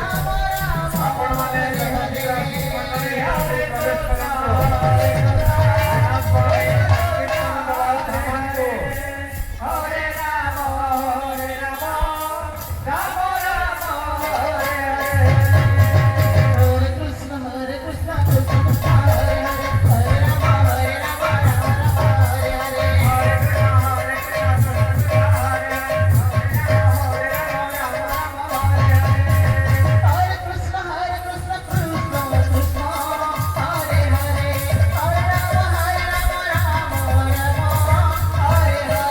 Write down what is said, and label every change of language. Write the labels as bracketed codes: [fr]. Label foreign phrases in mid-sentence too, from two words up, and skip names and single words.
[or] ଆପଣମାନେ ନିହାତି ରାଶି ମଣ୍ଡଳୀ ଭିତରେ ପ୍ରବେଶ କରନ୍ତୁ। ଜଗନ୍ନାଥ ମହାପ୍ରଭୁ କୀର୍ତ୍ତନ ଦେବା ଶ୍ରୀମାନଙ୍କୁ [sa] ହରେ ରାମ ରାମ ରାମ ହରେ ହରେ। हरे कृष्ण कृष्ण कृष्ण हरे हरे हरे राम राम हरे हरे हरे कृष्ण कृष्ण कृष्ण हरे हरे हरे राम राम हरे